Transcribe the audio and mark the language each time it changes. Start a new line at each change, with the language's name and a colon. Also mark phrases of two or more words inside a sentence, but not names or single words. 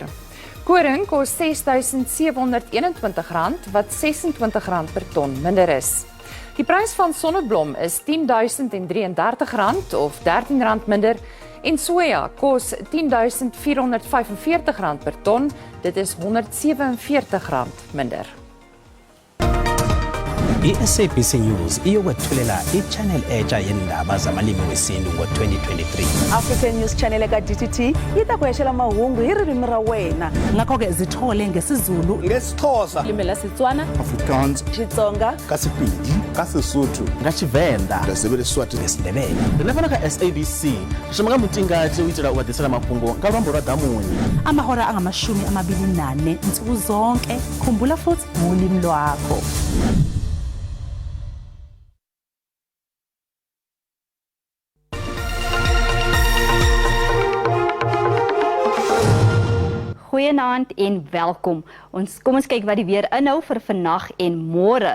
Afrikaans: Koring kos R6.721 wat R26 per ton minder is. Die prys van sonneblom is R10.033 of R13 minder en soja kos R10.445 per ton, dit is R147 minder.
Zulu: I-SABC News iyokwethulela i-channel entsha yendaba zamalimi wesintu ngo-2023.
Tsonga: African News Channel eka-DTT yi ta ku hexela mahungu hi ririmi ra wena.
Zulu: Ngakho-ke zithole ngesiZulu, ngesixhosa, limi la Setswana, Afrikaans, Xitsonga,
Tsonga: kaSepedi, kaSesotho, ngaTshivenda, Lesotho,
Venda: ngesiNdebele. Rilefana ka-SABC rishama ka mutingati u itela u vadisela mafhungo nga lwambo lwa damunye.
Zulu: amahora angama-24 nsuku zonke. Khumbula futhi ngolimi lwakho.
Afrikaans: Goeienaand en welkom. Kom ons kyk wat die weer inhou vir vandag en môre.